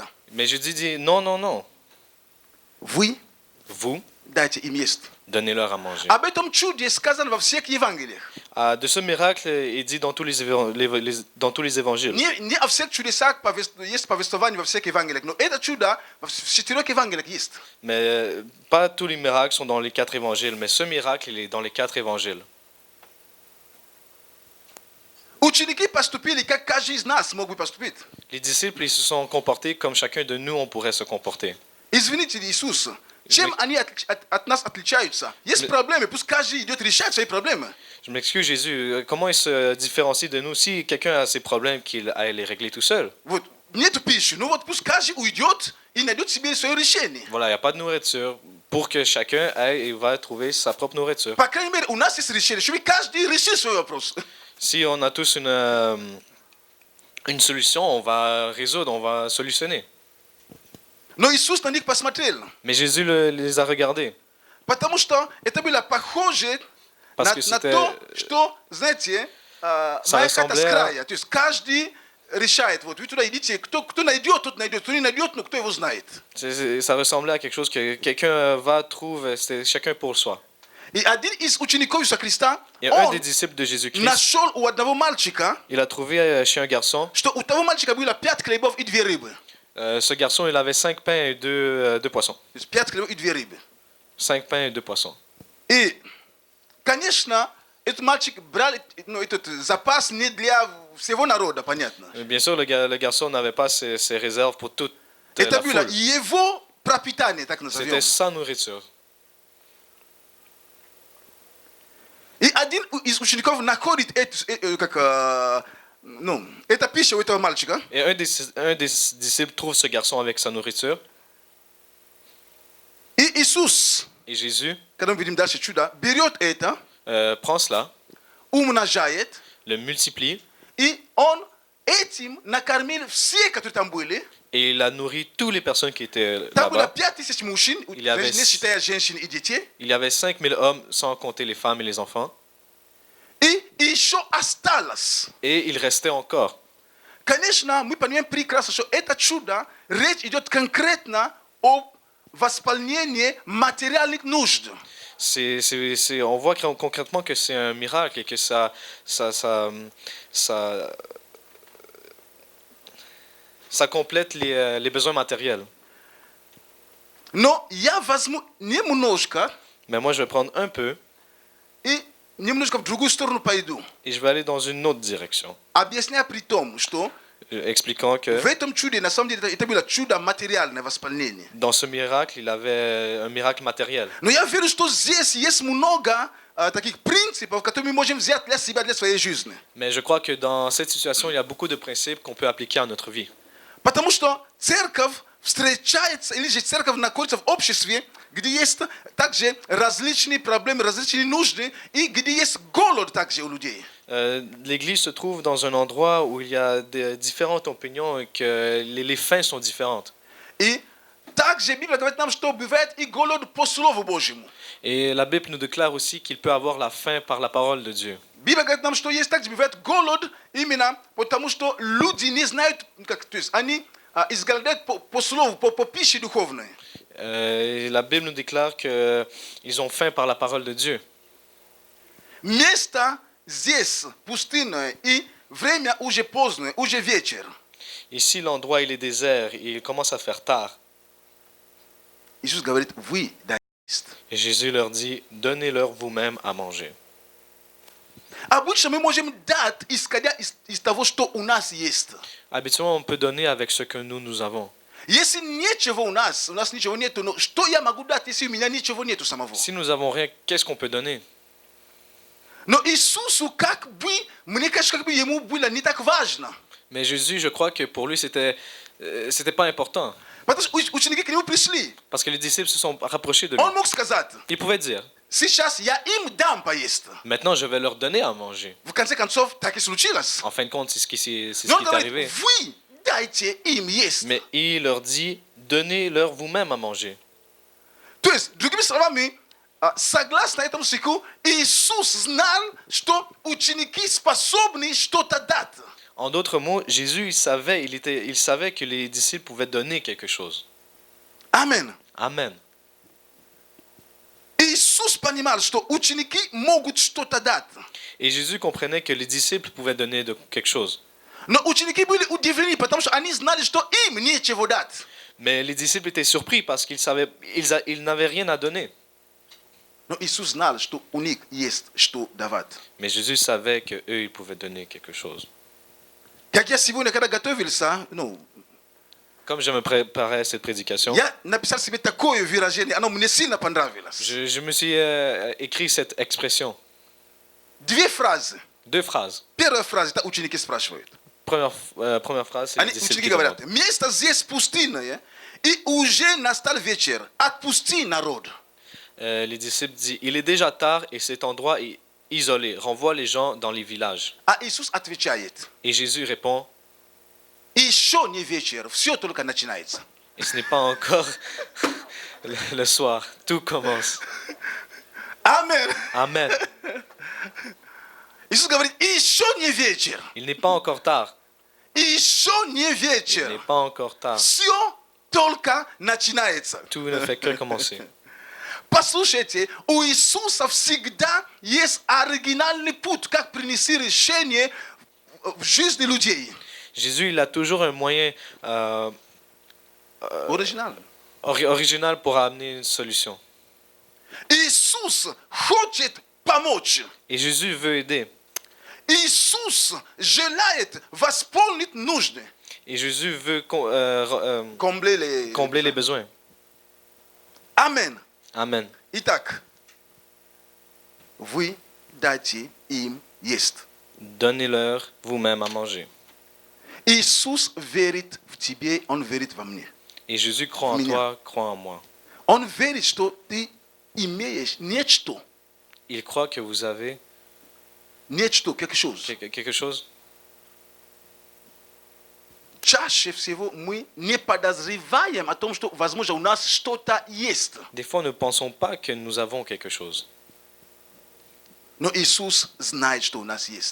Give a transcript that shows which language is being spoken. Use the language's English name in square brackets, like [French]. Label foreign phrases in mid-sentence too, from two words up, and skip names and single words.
[French] Mais Jésus dit non, non, non. [Russian] Вы [French] Vous, [Russian] дайте им есть. [French] donnez-leur à manger. [Russian] Об этом чуде сказано во всех Евангелиях. [French] De ce miracle, il dit dans tous les évangiles. [Russian] Не о всех чудесах есть повествование во всех Евангелиях, но это чудо в 4 Евангелиях есть. [French] Mais pas tous les miracles sont dans les 4 évangiles, mais ce miracle, il est dans les 4 évangiles. [Russian] Ученики поступили, как каждый из нас мог бы поступить. [French] Les disciples, ils se sont comportés comme chacun de nous, on pourrait se comporter. [Russian] Извините, Иисус, Чем они от нас отличаются? Есть проблемы, пусть каждый идет решать свои проблемы. [French] Je m'excuse, Jésus. Comment il se différencie de nous? Si quelqu'un a ses problèmes, qu'il aille les régler tout seul. [Russian] Вот, нету пищи, ну вот пусть каждый уйдет и найдет себе свое решение. [French] Voilà, il n'y a pas de nourriture. Pour que chacun aille et va trouver sa propre nourriture. [Russian] По крайней мере, у нас есть решение, чтобы каждый решил свой вопрос. [French] Si on a tous une solution, on va résoudre, on va solutionner. [Russian] Но Иисус на них посмотрел, [French] Mais Jésus les a regardés. [Russian] потому что это было похоже [French] Parce [Russian] на, [French] que [Russian] на [French] c'était- [Russian] то, что, знаете, моя хата с [French] ressemblait à- [Russian] края. То есть каждый решает, вот вы туда идите, кто найдет, тот найдет, кто не найдет, но кто его знает. [French] Ça ressemblait à quelque chose que quelqu'un va, trouve, c'était chacun pour soi. [Russian] И один из учеников Иисуса Христа, [French] Et un [Russian] он [French] des disciples de Jésus-Christ, [Russian] нашел у одного мальчика, [French] il a trouvé chez un garçon, [Russian] что у того мальчика было 5 хлебов и 2 рыбы. [French] ce garçon, il avait 5 pains et 2 poissons. [Russian] То есть 5 хлебов и 2 рыбы. [French] 5 pains et 2 poissons. [Russian] И, конечно, этот мальчик брал этот запас не для всего народа, понятно. [French] Bien sûr, le garçon n'avait pas ses réserves pour toute [Russian] Это [French] la [Russian] было [French] foule. [Russian] его пропитание, так назовем. [French] C'était sa nourriture. [Russian] И один из учеников находит эта пища у этого мальчика. [French] Et un des disciples trouve ce garçon avec sa nourriture. [Russian] И Иисус, [French] Et Jésus [Russian] когда мы видим дальше чудо, берет это, [French] prend cela, [Russian] умножает, [French] le multiplie, [Russian] и он этим накормил все, которые там были. [French] et il a nourri toutes les personnes qui étaient [Russian] Там было [French] là-bas. [Russian] 5000 мужчин, [French] Il y avait- [Russian] не считая женщин и детей. [French] Il y avait 5000 hommes, sans compter les femmes et les enfants. [Russian] И еще осталось. [French] Et il restait encore. [Russian] Конечно, мы понимаем прекрасно, что это чудо, речь идет конкретно о восполнении материальных нужд. [French] On voit concrètement que c'est un miracle et que ça complète les besoins matériels. [Russian] Но я возьму немножко [French] Mais moi, je vais prendre un peu [Russian] и немножко в другую сторону пойду. [French] et je vais aller dans une autre direction, [Russian] Объясняя при том, что [French] expliquant que [Russian] в этом чуде, на самом деле, это было чудо материальное восполнение. [French] dans ce miracle, il avait un miracle matériel. [Russian] Но я верю, что здесь есть много таких принципов, которые мы можем взять для себя, для своей жизни. [French] Mais je crois que dans cette situation, il y a beaucoup de principes qu'on peut appliquer à notre vie. [Russian] Потому что церковь встречается, или же церковь находится в обществе, где есть также различные проблемы, различные нужды, и где есть голод также у людей. [French] L'Église se trouve dans un endroit où il y a différentes opinions et que les fins sont différentes. [Russian] И также Библия говорит нам, что бывает и голод по Слову Божьему. [French] Et la Bible nous déclare aussi qu'il peut avoir la faim par la parole de Dieu. [Russian] Библия говорит нам, что есть также бывает голод именно потому, что люди не знают, то есть они изголодают по Слову, по пище духовной. [French] Et la Bible nous déclare qu'ils ont faim par la parole de Dieu. [Russian] Место здесь пустынное, и время уже позднее, уже вечер. [French] Ici, l'endroit, il est désert et il commence à faire tard. [Russian] Иисус говорит, вы дайте. [French] Et Jésus leur dit, donnez-leur vous-même à manger. [Russian] Обычно мы можем дать, исходя из того, что у нас есть. [French] Habituellement, on peut donner avec ce que nous avons. [Russian] Если ничего у нас ничего нету, но что я могу дать, если у меня ничего нету самого? [French] Si nous n'avons rien, qu'est-ce qu'on peut donner? [Russian] Но Иисусу как бы, мне кажется, как бы ему было не так важно. [French] Mais Jésus, je crois que pour lui, c'était pas important. [Russian] Потому что ученики к нему пришли. [French] Parce que les disciples se sont rapprochés de lui. [Russian] Он мог сказать, [French] Il pouvait dire, [Russian] сейчас я им дам поесть. [French] maintenant, je vais leur donner à manger. [Russian] В конце концов, так и случилось. [French] En fin de compte, c'est ce qui [Russian] Но он [French] est [Russian] говорит, [French] arrivé. [Russian] вы дайте им есть. [French] Mais il leur dit, donnez-leur vous-même à manger. [Russian] То есть, другими словами, согласно этому стиху, Иисус знал, что ученики способны что-то дать. [French] En d'autres mots, Jésus, il savait que les disciples pouvaient donner quelque chose. [Russian] Amen. [French] Amen. [Russian] Иисус понимал, что ученики могут что-то дать. [French] Et Jésus comprenait que les disciples pouvaient donner quelque chose. [Russian] Но ученики были удивлены, потому что они знали, что им нечего дать. [French] Mais les disciples étaient surpris parce qu'ils n'avaient rien à donner. [Russian] Но Иисус знал, что у них есть что давать. [French] Mais Jésus savait qu'eux, ils pouvaient donner quelque chose. [Russian] Как я сегодня, когда готовился, [French] Comme je me préparais à cette prédication, ya napisali sibe takoyo virageni ana munesina pandravelas. je me suis écrit cette expression. Dwie phrases. 2 phrases. Pierwsza phrase ta ученики spрашивают. Première phrase, c'est les [Russian] Они [French] disciples [Russian] ученики [French] qui [Russian] говорят: [French] demandent. [Russian] место здесь пустынное, и уже настал вечер. Отпусти народ. [French] Les disciples disent, il est déjà tard et cet endroit est isolé. Renvoie les gens dans les villages. [Russian] А Иисус отвечает: [French] Et Jésus répond, [Russian] еще не вечер, все только начинается. [French] et ce n'est pas encore le soir, tout commence. [Russian] Амен. [French] Amen. [Russian] Иисус говорит: еще не вечер. [French] Il n'est pas encore tard. [Russian] Еще не [French] Il n'est [Russian] вечер. [French] pas encore tard. [Russian] Все только начинается. [French] Tout ne fait que commencer. [Russian] Послушайте, у Иисуса всегда есть оригинальный путь, как принести решение в жизни людей. [French] Jésus, il a toujours un moyen [Russian] Оригинально. [French] original pour amener une solution. [Russian] Иисус хочет помочь. [French] Et Jésus veut aider. [Russian] Иисус желает восполнить нужды. [French] Et Jésus veut Combler les besoins. [Russian] Амен. [French] Amen. [Russian] Итак, вы дайте им есть. [French] Donnez-leur vous-même à manger. [Russian] Иисус верит в тебе, Он верит во мне. [French] Et Jésus croit en [Russian] Меня. [French] toi, croit en moi. [Russian] Он верит, что ты имеешь нечто, [French] Il croit que vous avez quelque chose. quelque chose. [Russian] Чаще всего мы не подозреваем о том, что, возможно, у нас что-то есть. [French] Des fois, ne pensons pas que nous avons quelque chose. [Russian] Но Иисус знает, что у нас есть.